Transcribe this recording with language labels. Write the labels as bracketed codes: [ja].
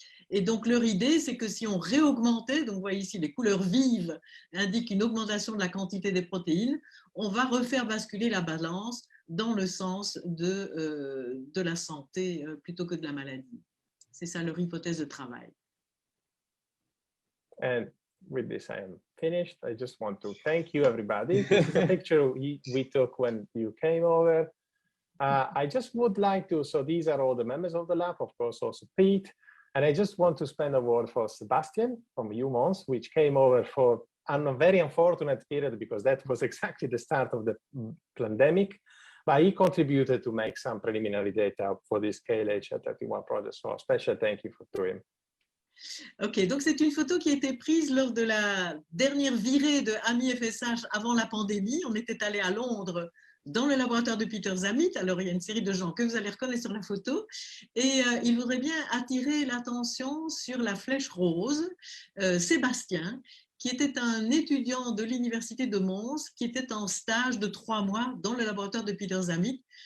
[fr] Et donc leur idée, c'est que si on réaugmentait, donc vous voyez ici les couleurs vives indiquent une augmentation de la quantité des protéines, on va refaire basculer la balance dans le sens de la santé plutôt que de la maladie. C'est ça leur hypothèse de travail. [en] And with this, I am finished. I just want to thank you, everybody. This is a picture we took when you came over. I just would like to, so these are all the members of the lab, of course, also Pete. And I just want to spend a word for Sebastian from UMons, which came over for a very unfortunate period because that was exactly the start of the pandemic. But he contributed to make some preliminary data for this KLH-L31 project. So a special thank you to him. [fr] Ok, donc c'est une photo qui a été prise lors de la dernière virée de Ami FSH avant la pandémie. On était allé à Londres dans le laboratoire de Peter Zammit. Alors il y a une série de gens que vous allez reconnaître sur la photo, et il voudrait bien attirer l'attention sur la flèche rose, Sébastien, qui était un étudiant de l'université de Mons, qui était en stage de 3 mois dans le laboratoire de Peter Zammit.